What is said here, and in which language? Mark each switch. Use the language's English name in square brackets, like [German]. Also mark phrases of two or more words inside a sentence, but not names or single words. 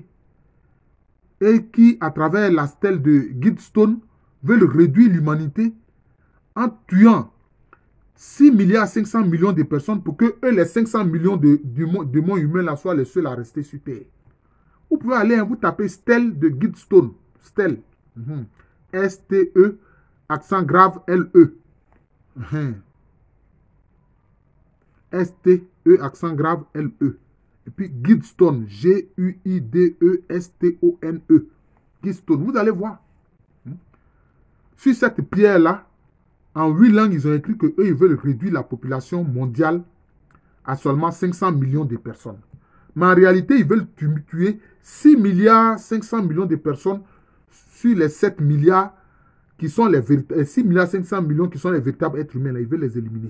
[French] Et qui, à travers la stèle de Gidstone, veulent réduire l'humanité en tuant 6 milliards 500 millions de personnes pour que eux, les 500 millions de démons humains là, soient les seuls à rester sur Terre. Vous pouvez aller, vous taper stèle de Gidstone. Stèle. S-T-E, accent grave, L-E. S-T-E, accent grave, L-E. Et puis Gidstone, G-U-I-D-E-S-T-O-N-E. Gidstone, vous allez voir. Sur cette pierre-là, en 8 langues, ils ont écrit qu'eux, ils veulent réduire la population mondiale à seulement 500 millions de personnes. Mais en réalité, ils veulent tuer 6 milliards 500 millions de personnes sur les 7 milliards qui sont les véritables, 6 milliards 500 millions qui sont les véritables êtres humains. Là, ils veulent les éliminer.